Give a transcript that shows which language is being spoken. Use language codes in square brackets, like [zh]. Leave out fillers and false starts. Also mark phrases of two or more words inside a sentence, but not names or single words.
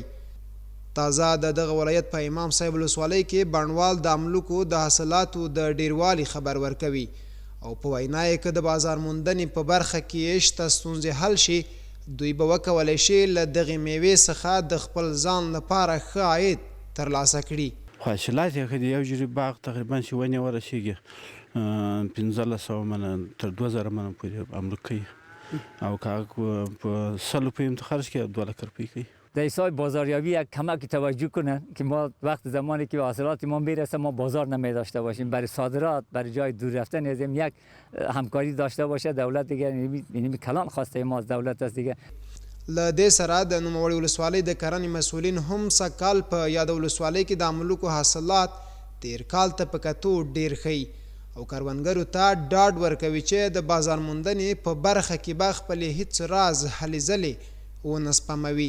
[ps] تازه د دغه ولایت په امام صاحب ولسوالۍ کې بڼوال د املوکو د حاصلاتو د ډیروالي خبر ورکوي او په وینا یې که د بازار موندنې په برخه کې شته ستونزې حل شي، دوی به وکولی شي له دغې میوې څخه د خپل ځان لپاره ښه عاید ترلاسه کړي. حاصلات یې ښه دي. یو جرې باغ تقریبا چې ونې ورسېږي 1500 منه تر 2000 منه پورې املوک کوي او که په 100 روپۍ هم خرج کړي 2 لک روپۍ کوي. [fa] در ایسای بازاریابی یک کمک توجه کنن که ما وقت زمانی که حاصلات ما میرسه ما بازار نمی داشته باشیم، برای صادرات برای جای دور رفتن ازم یک همکاری داشته باشه دولت دیگه. یعنی کلان خواسته ما از دولت است دیگه. [ps] له دې سره د نوموړې ولسوالۍ د کرنې مسؤلین هم سږکال په یاده ولسوالۍ کې د املوکو حاصلات تیر کال ته په کتو ډیر ښه او کروندګرو ته ډاډ ورکوي چې د بازار موندنې په برخه کې به خپلې هیڅ راز هلې ځلې ونه سپموي.